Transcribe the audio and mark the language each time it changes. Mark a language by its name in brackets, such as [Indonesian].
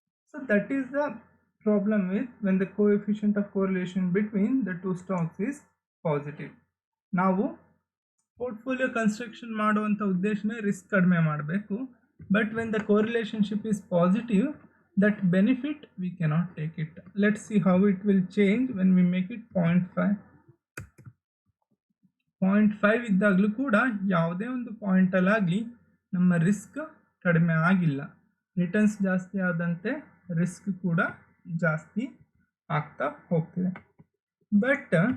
[English] So that is the problem with when the coefficient of correlation between the 2 stocks is positive. [Kannada] ನಾವು portfolio construction ಮಾಡುವಂಥ ಉದ್ದೇಶನೇ risk ಕಡಿಮೆ ಮಾಡಬೇಕು, [English] But when the correlationship is positive, that benefit we cannot take it. Let's see how it will change when we make it 0.5. [Kannada] 0.5 ಇದ್ದಾಗಲೂ ಕೂಡ ಯಾವುದೇ ಒಂದು ಪಾಯಿಂಟಲ್ಲಾಗಲಿ ನಮ್ಮ risk ಕಡಿಮೆ ಆಗಿಲ್ಲ. ರಿಟರ್ನ್ಸ್ ಜಾಸ್ತಿ ಆದಂತೆ ರಿಸ್ಕ್ ಕೂಡ ಜಾಸ್ತಿ ಆಗ್ತಾ ಹೋಗ್ತಿದೆ. ಬಟ್